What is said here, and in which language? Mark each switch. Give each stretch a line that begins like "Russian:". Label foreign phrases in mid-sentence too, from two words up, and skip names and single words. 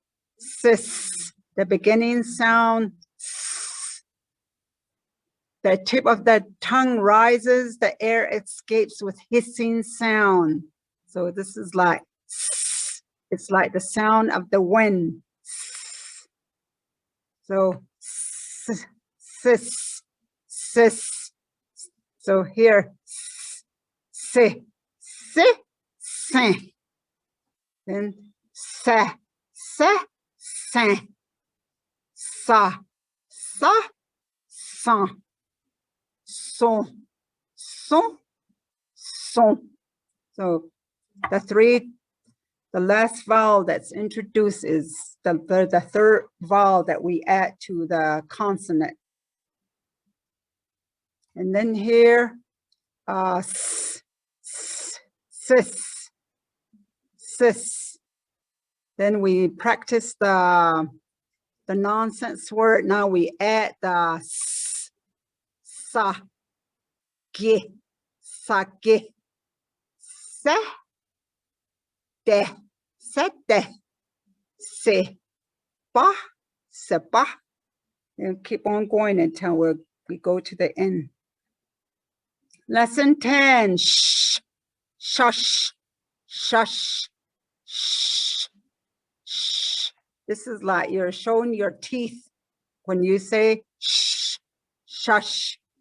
English: The beginning sound, the tip of the tongue rises, the air escapes with hissing sound. So this is like, it's like the sound of the wind. So sis. So here, se. Then sa, sa, son, son, son, son. So the last vowel that's introduced is the third vowel that we add to the consonant. And then here, sis. Then we practice the nonsense word. Now we add the s, sa, ge, sake, se, de, sete, se, ba, seba. And keep on going until we go to the end. Lesson 10, shh, shush, shush, shh, shh. This is like you're showing your teeth when you say shh, shush.